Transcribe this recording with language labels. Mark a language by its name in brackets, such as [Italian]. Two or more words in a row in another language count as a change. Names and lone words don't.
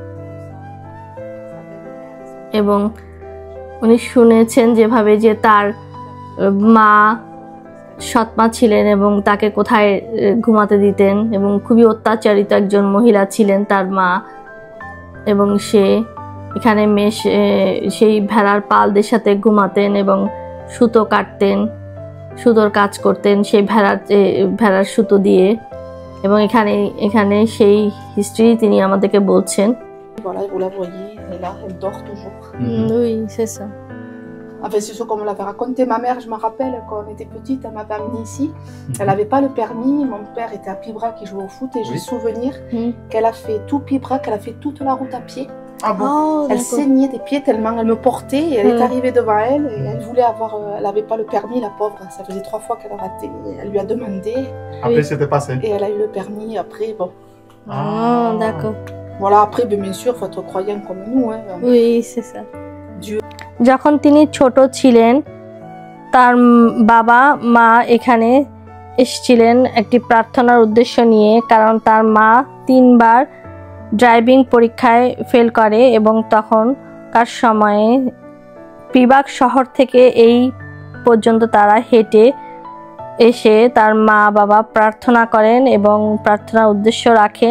[Bangla] এবং উনি শুনেছেন যেভাবে যে তার মা সৎমা ছিলেন এবং তাকে কোথায় ঘুমাতে দিতেন, এবং খুবই অত্যাচারিত একজন মহিলা ছিলেন তার মা, এবং সে এখানে সেই ভেড়ার পালদের সাথে ঘুমাতেন এবং সুতো কাটতেন, সুতোর কাজ করতেন সেই ভেড়ার সুতো দিয়ে। এবং এখানে সেই হিস্ট্রি তিনি আমাদেরকে বলছেন। [French] Voilà, vous la voyez, elle est là, elle dort toujours. Oui, c'est ça. Enfin, c'est sûr, comme on l'avait raconté, ma mère, je me rappelle, quand on était petite, elle m'avait amenée ici. Elle n'avait pas le permis, mon père était à Pibra qui jouait au foot, et j'ai souvenir qu'elle a fait tout Pibra, qu'elle a fait toute la route à pied. Ah bon? Elle saignait des pieds tellement elle me portait, et elle est arrivée devant elle, et elle voulait avoir, elle n'avait pas le permis, la pauvre, ça faisait 3 fois qu'elle a raté, elle lui a demandé. Après, c'était passé. Et elle a eu le permis, après, bon. Ah, d'accord. Voilà, après, bien sûr, il faut être croyant comme nous. Hein. Oui, c'est ça. Dieu. [Bangla] যখন তিনি ছোট ছিলেন তার বাবা মা এখানে এসেছিলেন একটি প্রার্থনার উদ্দেশ্য নিয়ে, কারণ তার মা 3 বার ড্রাইভিং পরীক্ষায় ফেল করে এবং তখনকার সময়ে পিবাক শহর থেকে এই পর্যন্ত তারা হেঁটে এসে তার মা বাবা প্রার্থনা করেন এবং প্রার্থনার উদ্দেশ্য রাখেন।